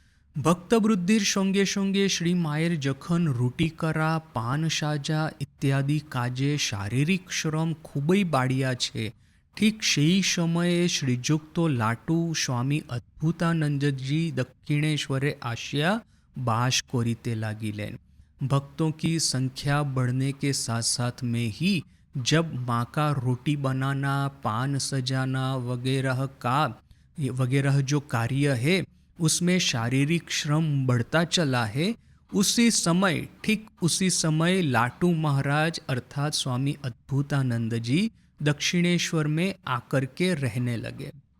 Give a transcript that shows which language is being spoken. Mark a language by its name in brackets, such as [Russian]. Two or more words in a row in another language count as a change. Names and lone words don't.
[Bangla] ভক্তবৃদ্ধির সঙ্গে সঙ্গে শ্রী মায়ের যখন রুটি করা পান সাজা ইত্যাদি কাজে শারীরিক শ্রম খুবই বাড়িয়াছে, ঠিক সেই সময়ে শ্রীযুক্ত লাটু স্বামী অদ্ভুতানন্দ জী দক্ষিণেশ্বরে আসিয়া বাস করিতে লাগিলেন। [Hindi] भक्तों की संख्या बढ़ने के साथ साथ में ही जब माँ का रोटी बनाना पान सजाना वगैरह जो कार्य है उसमें शारीरिक श्रम बढ़ता चला है, उसी समय ठीक उसी समय लाटू महाराज अर्थात स्वामी अद्भुतानंद जी दक्षिणेश्वर में आकर के रहने लगे।